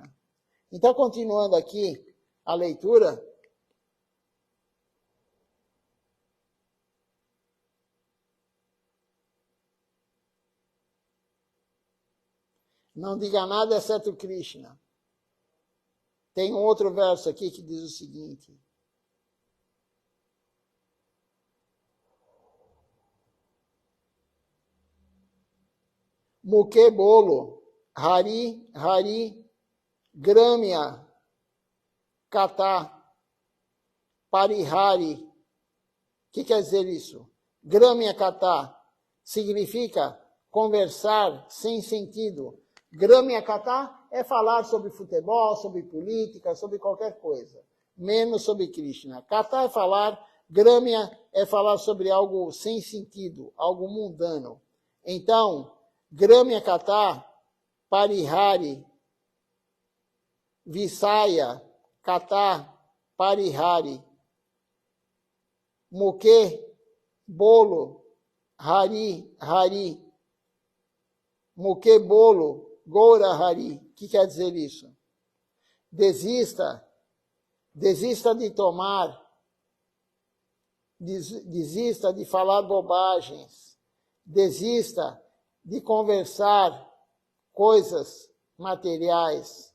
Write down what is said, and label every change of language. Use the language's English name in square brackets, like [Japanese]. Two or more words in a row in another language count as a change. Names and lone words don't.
[Portuguese] Então, continuando aqui a leitura, não diga nada exceto Krishna. Tem um outro verso aqui que diz o seguinte. [Bangla] মুখে বলো হরি হরি গ্রাম্য কথা পরিহরি. [Portuguese] O que quer dizer isso? [Bangla] গ্রাম্য কথা [Portuguese] significa conversar sem sentido. [Bangla] গ্রাম্য কথা [Portuguese] é falar sobre futebol, sobre política, sobre qualquer coisa, menos sobre Krishna. Kata é falar, Gramya é falar sobre algo sem sentido, algo mundano. Então, [Bangla] গ্রাম্য কথা পরিহরি বিষয় কথা পরিহরি মুখে বলো হরি হরি মুখে বলো গৌর হরি. [Portuguese] O que quer dizer isso? Desista de tomar, desista de falar bobagens, desista de conversar coisas materiais.